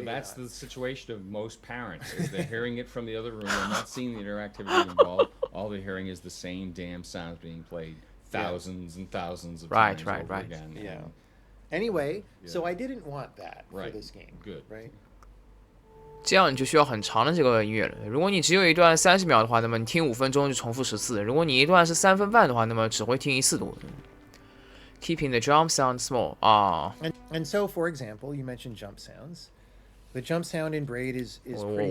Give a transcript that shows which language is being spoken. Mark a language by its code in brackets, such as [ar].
[en] So that's the situation of most parents, is they're hearing it from the other room. They're not seeing the interactivity involved. All they're hearing is the same damn sounds being played thousands and thousands of times over again. Yeah. Anyway, so I didn't want that for this game. Good. Right? [zh] 这样你就需要很长的这个音乐了。如果你只有一段30秒的话，那么你听5分钟就重复10次；如果你一段是3分半的话，那么只会听1次多。 [en] Keeping the jump sound small. And so, for example, you mentioned jump sounds. The jump sound in Braid is pretty